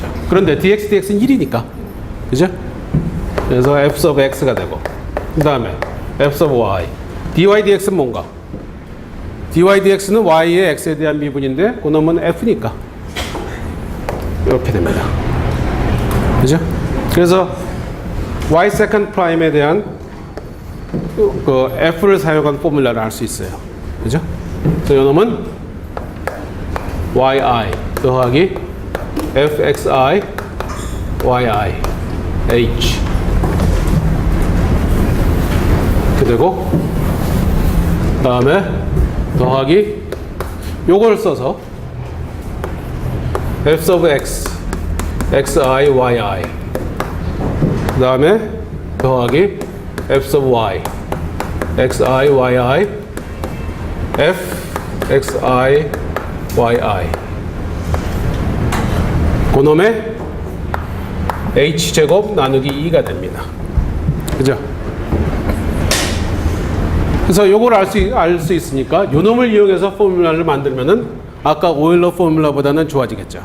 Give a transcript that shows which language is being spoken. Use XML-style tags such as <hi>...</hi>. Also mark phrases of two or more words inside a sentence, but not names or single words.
<ko>그런데 dx dx는 1이니까 그죠? 그래서 f sub x가 되고, 그 다음에 f sub y, dy dx는 뭔가? dy dx는 y의 x에 대한 미분인데 그놈은 f니까 이렇게 됩니다. 그죠? 그래서 y</ko> <en>second prime</en> <ko>에 대한 그 f를 사용한 포뮬라를 알 수 있어요. 그죠? 그래서 이놈은 yi 더하기 fxi yi h 이렇게 되고, 그 다음에 더하기 요걸 써서 f sub x xi yi, 그 다음에 더하기 f sub y xi yi f xi yi 그놈의 h제곱 나누기 2가 됩니다. 그죠? 그래서 요걸 알 수 있으니까 요 놈을 이용해서 포뮬라를 만들면은 아까 오일러 포뮬라보다는 좋아지겠죠.</ko>